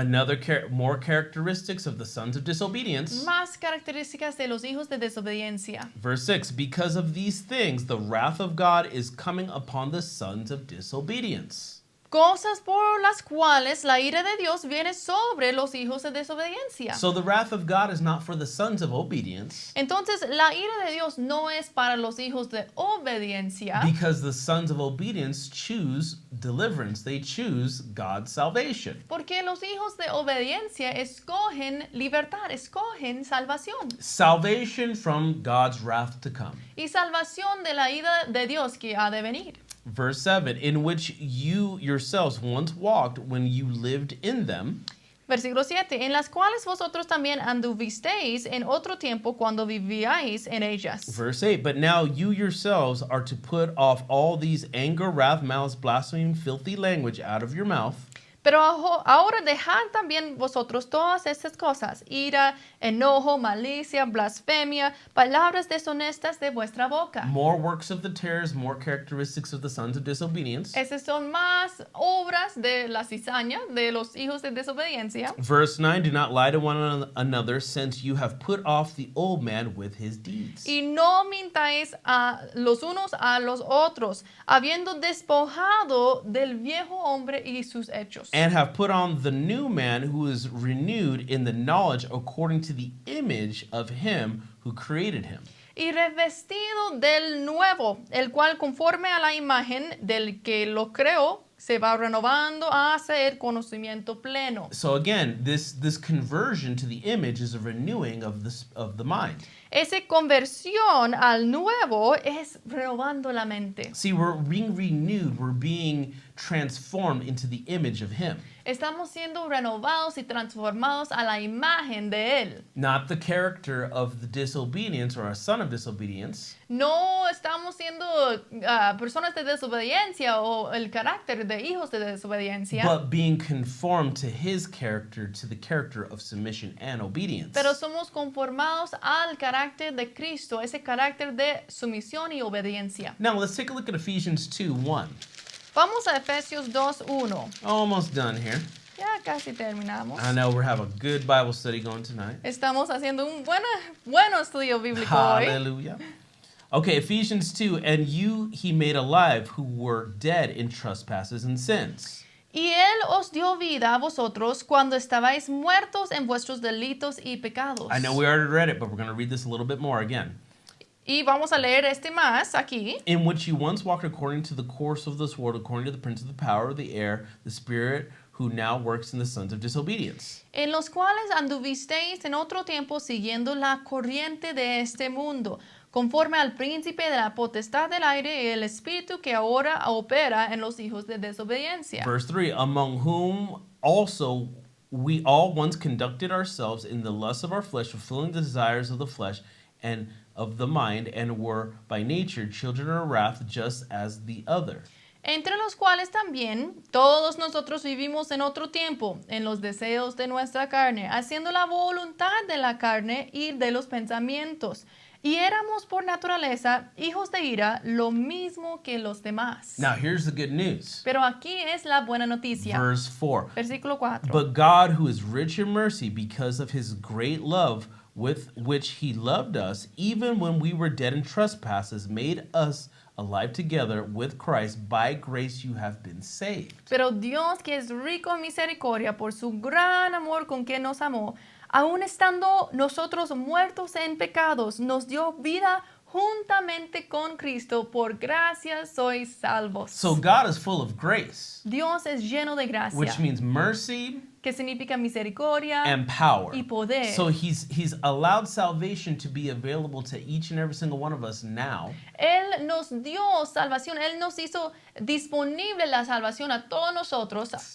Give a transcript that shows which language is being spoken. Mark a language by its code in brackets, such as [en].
[en] Another more characteristics of the sons of disobedience. [es] Más características de los hijos de desobediencia. [en] Verse 6, because of these things, the wrath of God is coming upon the sons of disobedience. [es] Cosas por las cuales la ira de Dios viene sobre los hijos de desobediencia. [en] So the wrath of God is not for the sons of obedience, [es] Entonces, la ira de Dios no es para los hijos de obediencia, [en] because the sons of obedience choose deliverance. They choose God's salvation. [es] porque los hijos de obediencia escogen libertad, escogen salvación. [en] Salvation from God's wrath to come. [es] Y salvación de la ira de Dios que ha de venir. [en] Verse 7, in which you yourselves once walked when you lived in them, [es] Versículo 7. En las cuales vosotros también anduvisteis en otro tiempo cuando vivíais en ellas. [en] verse 8, but now you yourselves are to put off all these anger, wrath, malice, blasphemy, filthy language out of your mouth. [es] Pero ahora dejad también vosotros todas estas cosas, ira, enojo, malicia, blasfemia, palabras deshonestas de vuestra boca. [en] More works of the tares, more characteristics of the sons of disobedience. [es] Esas son más obras de la cizaña, de los hijos de desobediencia. [en] Verse 9, do not lie to one another, since you have put off the old man with his deeds. [es] Y no mintáis a los unos a los otros, habiendo despojado del viejo hombre y sus hechos. [en] And have put on the new man, who is renewed in the knowledge according to the image of him who created him. [es] Y revestido del nuevo, el cual conforme a la imagen del que lo creó, se va renovando hasta el conocimiento pleno. [en] So again, this conversion to the image is a renewing of the mind. [es] Esa conversión al nuevo es renovando la mente. [en] See, we're being renewed, we're being transformed into the image of him. [es] Estamos siendo renovados y transformados a la imagen de él. [en] Not the character of the disobedience or a son of disobedience, [es] No estamos siendo personas de desobediencia o el carácter de hijos de desobediencia, [en] but being conformed to his character, to the character of submission and obedience. [es] pero somos conformados al carácter de Cristo, ese carácter de sumisión y obediencia. [en] Now let's take a look at Ephesians 2:1. [es] Vamos a Efesios 2:1. [en] Almost done here. [es] Ya casi terminamos. [en] I know we're having a good Bible study going tonight. [es] Estamos haciendo un buen estudio bíblico hoy. [en] Hallelujah. Okay, Ephesians 2, and you he made alive who were dead in trespasses and sins. [es] Y Él os dio vida a vosotros cuando estabais muertos en vuestros delitos y pecados. [en] I know we already read it, but we're going to read this a little bit more again. [es] Y vamos a leer este más aquí. [en] In which you once walked according to the course of this world, according to the prince of the power of the air, the spirit who now works in the sons of disobedience. [es] En los cuales anduvisteis en otro tiempo siguiendo la corriente de este mundo, conforme al príncipe de la potestad del aire y el espíritu que ahora opera en los hijos de desobediencia. [en] Verse 3, among whom also we all once conducted ourselves in the lusts of our flesh, fulfilling the desires of the flesh and of the mind, and were by nature children of wrath, just as the other. [es] Entre los cuales también todos nosotros vivimos en otro tiempo, en los deseos de nuestra carne, haciendo la voluntad de la carne y de los pensamientos. Y éramos por naturaleza hijos de ira, lo mismo que los demás. [en] Now here's the good news. [es] Pero aquí es la buena noticia. [en] Verse 4. [es] Versículo 4. [en] But God, who is rich in mercy, because of his great love with which he loved us, even when we were dead in trespasses, made us alive together with Christ. By grace you have been saved. [es] Pero Dios, que es rico en misericordia por su gran amor con que nos amó, aun estando nosotros muertos en pecados, nos dio vida juntamente con Cristo. Por gracia sois salvos. [en] So God is full of grace, [es] Dios es lleno de gracia, [en] which means mercy [es] que significa misericordia [en] and power. [es] y poder. [en] So he's allowed salvation to be available to each and every single one of us now. [es] Él nos dio salvación, Él nos hizo disponible la salvación a todos nosotros